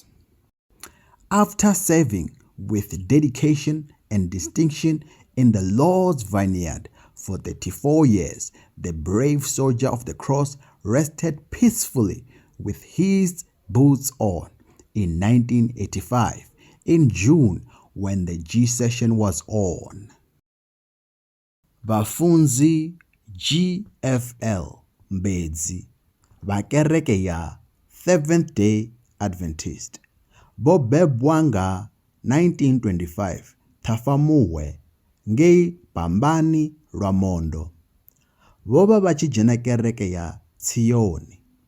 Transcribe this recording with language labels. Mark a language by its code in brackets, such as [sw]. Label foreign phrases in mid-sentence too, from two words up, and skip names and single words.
[en] After serving with dedication and distinction in the Lord's vineyard for 34 years, the brave soldier of the cross rested peacefully with his boots on in 1985, in June when the G session was on. [ve] Vafunzi GFL Mbedzi va kereke ya Seventh Day Adventist vo bebwa nga 1925 Thafamuhwe ngei Pambani Lwamondo, vo va va tshi dzhena kereke ya Tshiyoni.